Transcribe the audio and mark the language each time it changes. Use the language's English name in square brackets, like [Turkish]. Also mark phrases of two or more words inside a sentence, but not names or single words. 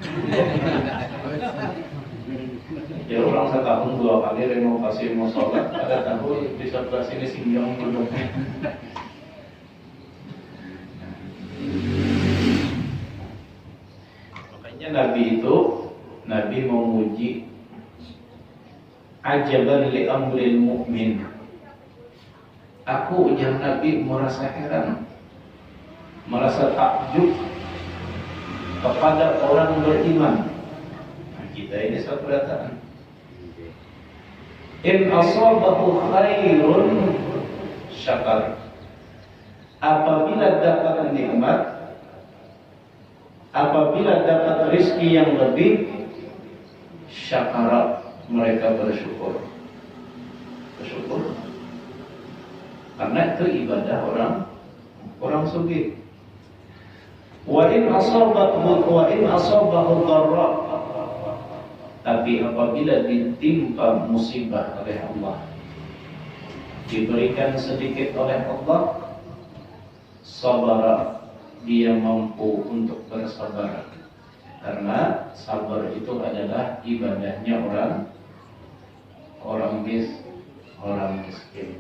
[Indonesian] Ya orang setahun 2 kali renovasi mau sholat, ada tahu di sebelah sini singgong duduknya. Makanya Nabi memuji [Arabic] عجبا لأمر المؤمن. [Indonesian] Aku ujar Nabi merasa heran, merasa takjub kepada orang beriman. Nah, kita ini seberatan. [Arabic] إن أصابه خير شكر. [Indonesian] Apabila dapat nikmat, apabila dapat rizki yang lebih, syakara, mereka bersyukur. Karena itu ibadah orang sugih. [Arabic] وإن أصابه ضراء, [Indonesian] tapi apabila ditimpa musibah oleh Allah, diberikan sedikit oleh Allah, sabar, dia mampu untuk bersabar. Karena sabar itu adalah ibadahnya orang miskin.